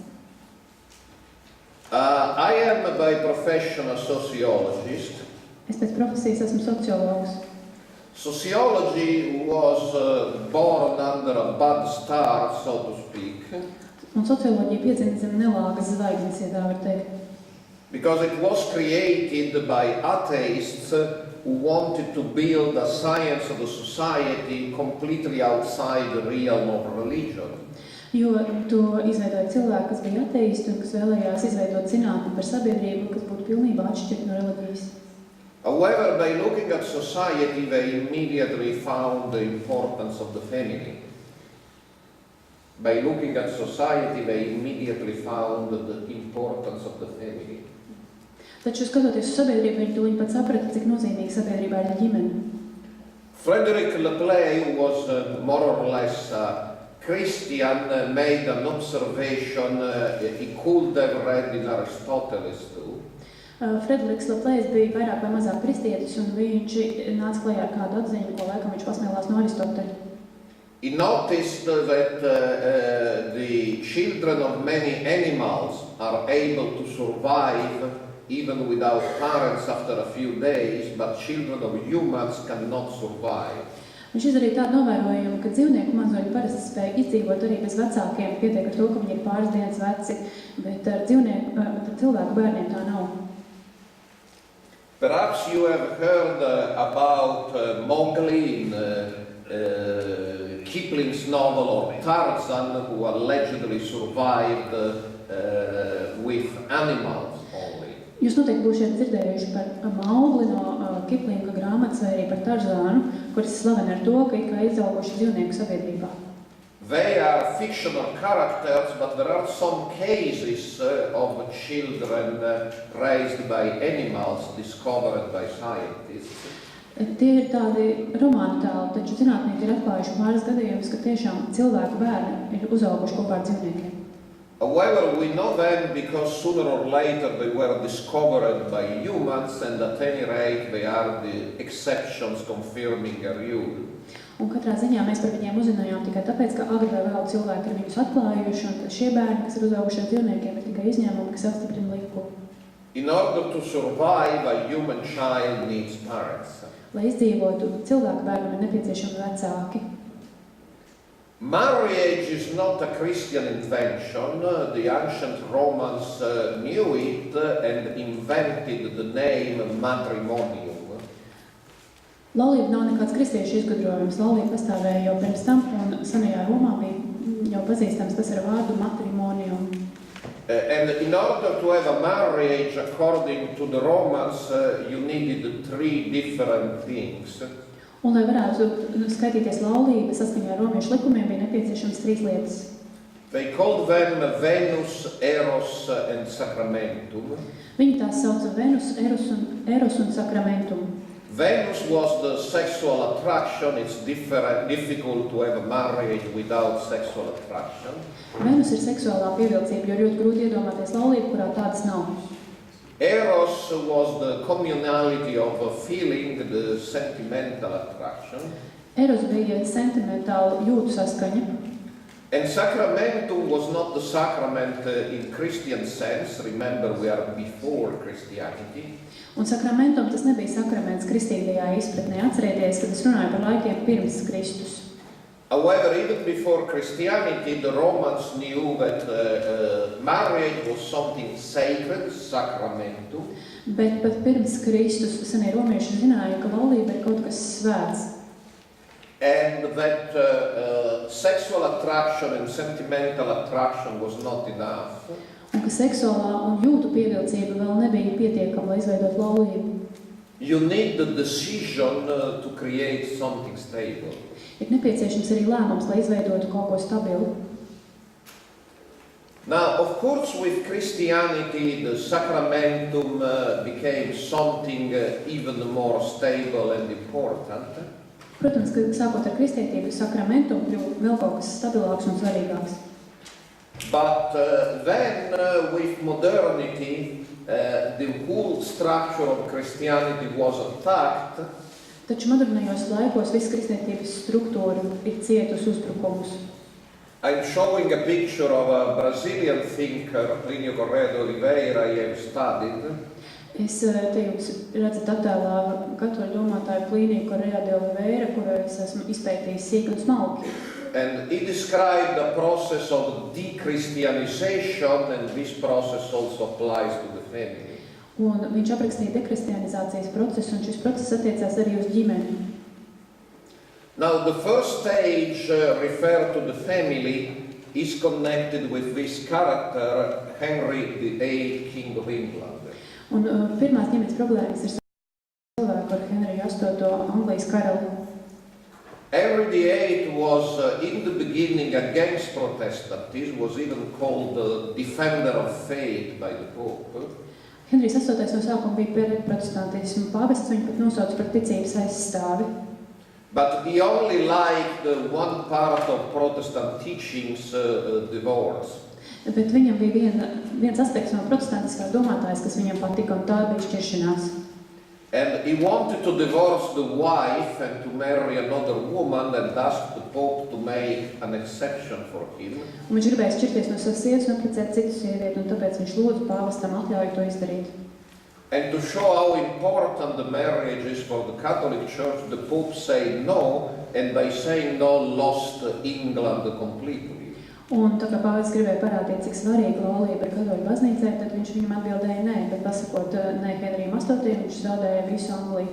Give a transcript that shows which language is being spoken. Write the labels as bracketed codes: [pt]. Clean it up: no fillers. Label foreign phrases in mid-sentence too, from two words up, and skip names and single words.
[en] I am by profession a sociologist. [lv] Es pēc profesijas esmu sociologs. [en] Sociology was born under a bad star, so to speak. [lv] Un socioloģija piedzima zem nelāgas zvaigznes, ja tā var teikt. [en] Because it was created by atheists who wanted to build a science of the society completely outside the realm of religion. [lv] Jo to izveidoja cilvēki, kas bija ateisti un kas vēlējās izveidot zinātni par sabiedrību, kas būtu pilnībā atšķirta no reliģijas. [en] However, by looking at society, they immediately found the importance of the family. By looking at society, they immediately found the importance of the family. [lv] Taču, skatoties uz sabiedrību, viņi tūlīt pat saprata, cik nozīmīga sabiedrībā ir ģimene. [en] Frederick Lapley was more or less Christian, made an observation he could have read in Aristotle too. [lv] Frederiks Laplejs bija vairāk vai mazāk kristietis, un viņš nāca klajā ar kādu atziņu, ko laikam viņš pasmēlās no Aristoteļa. [en] He noticed that the children of many animals are able to survive even without parents after a few days, but children of humans cannot survive. [lv] Viņš izdarīja tādu novērojumu, ka dzīvnieku mazoļi parasti spēja izdzīvot arī bez vecākiem, pietiek ar to, ka viņi ir pāris dienas veci, bet ar cilvēku bērniem tā nav. [en] Perhaps you have heard about Mowgli in Kipling's novel or Tarzan, who allegedly survived with animals only. [lv] Jūs noteikti būsiet dzirdējuši par Maugli no Kiplinga grāmatas vai arī par Tarzānu, kuras slavena ar to, ka ir kā izauguši dzīvnieku sabiedrībā. [en] They are fictional characters, but there are some cases of children raised by animals discovered by scientists. [lv] Tie ir tādi romānu tēli, taču zinātnieki ir atklājuši pāris gadījumus, ka tiešām cilvēku bērni ir uzauguši kopā ar dzīvniekiem. [en] However, we know them because sooner or later they were discovered by humans, and at any rate they are the exceptions confirming a rule. [lv] Un katrā ziņā mēs par viņiem uzzinājām tikai tāpēc, ka agri vai vēl cilvēki ir viņus atklājuši, un šie bērni, kas ir uzauguši ar dzīvniekiem, ir tikai izņēmumi, kas apstiprina likumu. [en] In order to survive, a human child needs parents. [lv] Lai izdzīvotu, cilvēku bērnam ir nepieciešami vecāki. [en] Marriage is not a Christian invention. The ancient Romans knew it and invented the name matrimonium. [lv] Laulība nav nekāds kristiešu izgudrojums. Laulība pastāvēja jau pirms tam, un senajā Romā bija jau pazīstams tas ar vārdu matrimonium. [en] And in order to have a marriage, according to the Romans, you needed 3 different things. [lv] Un, lai varētu skaitīties laulība, saskaņā ar romiešu likumiem bija nepieciešams 3 lietas. [en] They called them Venus, Eros, and Sacramentum. [lv] Viņi tās sauca Venus, Eros un Sacramentum. [en] Venus was the sexual attraction. It's difficult to have a marriage without sexual attraction. [lv] Venus ir seksuālā pievilcība, jo ļoti grūti iedomāties laulību, kurā tādas nav. [en] Eros was the communality of a feeling, the sentimental attraction. [lv] Eros bija sentimentāla jūtu saskaņa. [en] And Sacramentum was not the sacrament in Christian sense. Remember, we are before Christianity. [lv] Un sakramentum tas nebija sakraments kristīgajā izpratnē. Atcerieties, kad es runāju par laikiem pirms Kristus. [en] However, even before Christianity, the Romans knew that marriage was something sacred, sacramentum. [lv] Bet pat pirms Kristus senie romieši zināja, ka laulība ir kaut kas svēts. [en] And that sexual attraction and sentimental attraction was not enough. [lv] Un ka seksuālā un jūtu pievilcība vēl nebija pietiekama, lai izveidot laulību. [en] you need the decision to create something stable. [lv] Ir nepieciešams arī lēmums, lai izveidotu kaut ko stabilu. [en] Now, of course, with Christianity, the sacramentum became something even more stable and important. [lv] Protams, ka sākot ar kristietību, sakramentum kļuva vēl kaut kas stabilāks un svarīgāks. [en] But then, with modernity, the whole structure of Christianity was attacked. [lv] Taču modernajos laikos viss kristietības struktūra ir cietusi uzbrukumus. [en] I'm showing a picture of a Brazilian thinker, Plínio Corrêa de Oliveira, I have studied. [lv] Es te jums redzat attēlā katoļu domātāju Plīniju Corrêa de Oliveira, kuru es esmu izpētījis sīk un smalki. [en] And he described the process of de-Christianization, and this process also applies to the family. [lv] Un viņš aprakstīja dekristianizācijas procesu, un šis process attiecās arī uz ģimeni. [en] Now, the first stage referred to the family is connected with this character, Henry VIII, King of England. [lv] Un pirmās ģimenes problēmas ir cilvēku ar Henriju VIII, Anglijas karali. [en] Henry VIII was in the beginning against Protestantism, was even called the defender of faith by the Pope. [lv] Henrijs VIII no sākuma bija pret protestantismu, pāvests viņu pat nosauca par ticības aizstāvi. [en] But he only liked one part of Protestant teachings, divorce. [lv] Bet viņam bija viens aspekts no protestantiskās domātājas, kas viņam patika, un tā bija šķiršanās. [en] And he wanted to divorce the wife and to marry another woman and asked the Pope to make an exception for him. [lv] Un viņš gribēja šķirties no savas sievas un apprecēt citu sievieti, un tāpēc viņš lūdza pāvestam atļauju to izdarīt. [en] And to show how important the marriage is for the Catholic Church, the Pope said no, and by saying no, lost England completely. [lv] Un tā kā pāvests gribēja parādīt, cik svarīga laulība ir katoļu baznīcai, tad viņš viņam atbildēja nē, bet pasakot nē Henrijam VIII, viņš zaudēja visu Angliju.